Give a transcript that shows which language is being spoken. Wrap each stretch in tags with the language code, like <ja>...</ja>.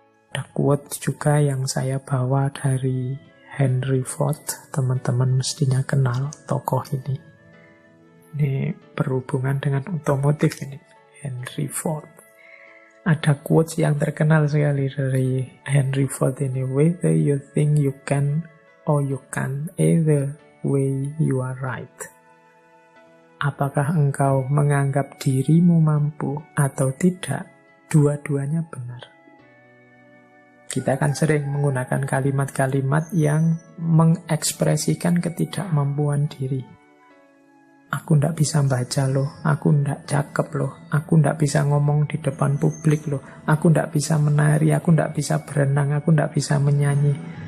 <id>Ada quote juga yang saya bawa dari Henry Ford, teman-teman mestinya kenal tokoh ini. Ini berhubungan dengan otomotif ini, Henry Ford. Ada quotes yang terkenal sekali dari Henry Ford ini.</id> <en>Whether you think you can or you can't, either way you are right.</en> <id>Apakah engkau menganggap dirimu mampu atau tidak, dua-duanya benar. Kita kan sering menggunakan kalimat-kalimat yang mengekspresikan ketidakmampuan diri. Aku ndak bisa baca loh, aku ndak cakep loh, aku ndak bisa ngomong di depan publik loh, aku ndak bisa menari, aku ndak bisa berenang, aku ndak bisa menyanyi.</id>